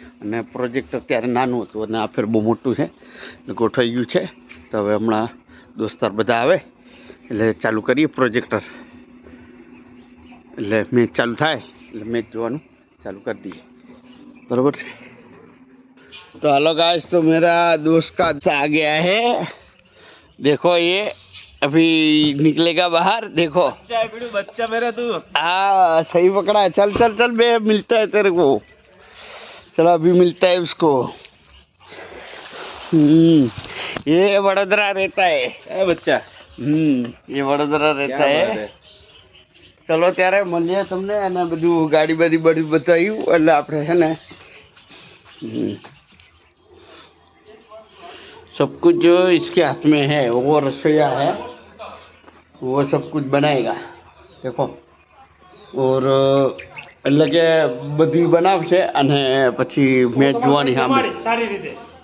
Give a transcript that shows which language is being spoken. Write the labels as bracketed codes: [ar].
[gu] અને પ્રોજેક્ટર ત્યારે નાનું હતું અને આ ફેર બહુ મોટું છે, એટલે ગોઠવાઈ ગયું છે. તો હવે હમણાં દોસ્તાર બધા આવે એટલે ચાલુ કરીએ પ્રોજેક્ટર. એટલે મેચ ચાલુ થાય એટલે મેચ જોવાનું ચાલુ કરી દઈએ, बराबर. [hi] तो हेलो गाइस, तो मेरा दोस्त का आ गया है. देखो ये अभी निकलेगा बाहर. देखो बच्चा मेरा तू. हाँ सही पकड़ा है. चल चल चल बे, मिलता है तेरे को. चलो अभी मिलता है उसको. ये वडोदरा रहता है बच्चा. ये वडोदरा रहता है. चलो [gu] ત્યારે મળીએ તમને. અને બધું ગાડી બધી બધી બતાવ્યું એટલે આપણે છે ને [hi] सब कुछ जो इसके हाथ में है, वो रसोईया है, वो सब कुछ बनाएगा. देखो. और [gu] એટલે કે બધું બનાવશે અને પછી મેચ જોવાની સારી રીતે.